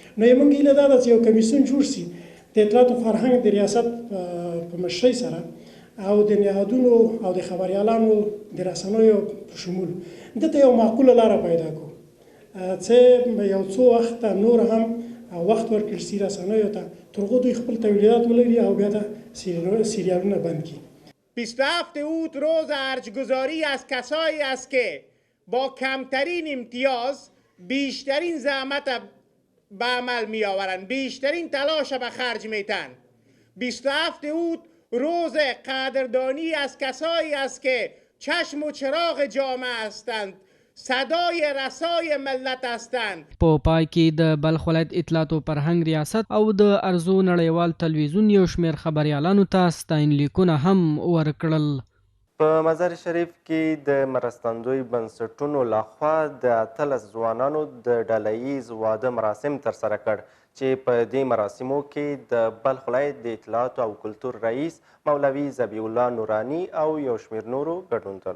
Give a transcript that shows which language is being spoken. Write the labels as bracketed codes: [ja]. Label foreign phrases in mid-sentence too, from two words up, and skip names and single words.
[ps] نو موږ هیله دا ده چې یو کمیسیون جوړ شي د اطلاعات او فرهنګ د ریاست په مشرۍ سره او د نهادونو او د خبریالانو د رسنیو په شمول دته یو معقوله لاره پیدا کړو چې یو څو وخت نور هم وخت ورکړل شي رسنیو ته تر هغو دوی خپل تولیدات ولري او بیا د سریالونه بند کړي. [fa] 27 اوت روز ارجگذاری از کسایی است که با کمترین امتیاز بیشترین زحمت به عمل می آورند، بیشترین تلاش به خرج میتن. 27 اوت روز قدردانی از کسایی است که چشم و چراغ جامعه هستند، صدای رسای ملت هستند. [ps] په پای کې د بلخ ولایت اطلاعات او فرهنګ ریاست او د ارزو نړیوال تلویزیون یو شمېر خبریالانو ته ستاینلیکونه هم ورکړل. په مزار شریف کې د مرستندوی بنسټونو لخوا د 18 ځوانانو د ډلهییز واده مراسم ترسره کړ چې په دې مراسمو کې د بلخ ولایت د اطلاعات او کلتور رئیس مولوي ذبیح الله نوراني او یو شمېر نورو ګډون درلود.